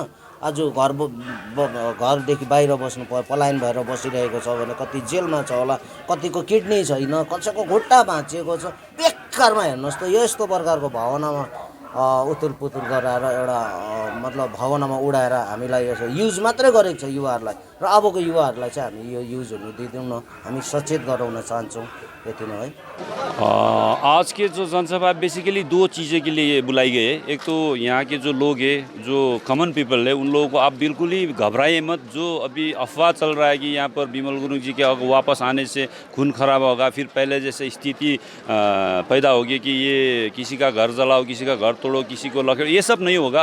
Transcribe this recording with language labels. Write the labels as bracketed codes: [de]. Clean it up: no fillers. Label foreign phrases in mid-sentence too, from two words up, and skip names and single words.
[ne] आज घरदेखि बाहिर बस्नु पलायन भएर बसिरहेको छ भने कति जेलमा छ होला, कतिको किडनी छैन, कसैको खुट्टा भाँचिएको छ। बेकारमा हेर्नुहोस् त यस्तो प्रकारको भावनामा उतुर-पुतुर गराएर एउटा मतलब भावनामा उडाएर हामीलाई यसो युज मात्रै गरेको छ युवाहरूलाई र अबको युवाहरूलाई चाहिँ हामी यो युज हुनु दिँदैनौँ, हामी सचेत गराउन चाहन्छौँ। यति नै है। [hi] आज के जो जनसभा बेसिकली दो चीज़ें के लिए बुलाई गई है। एक तो यहाँ के जो लोग हैं, जो [en] common people [hi] है, उन लोगों को आप बिल्कुल ही घबराइए मत। जो अभी अफवाह चल रहा है कि यहाँ पर बिमल गुरुङ जी के वापस आने से खून खराब होगा, फिर पहले जैसे स्थिति पैदा होगी कि ये किसी का घर जलाओ, किसी का घर तोड़ो, किसी को लखेड़ो, ये सब नहीं होगा।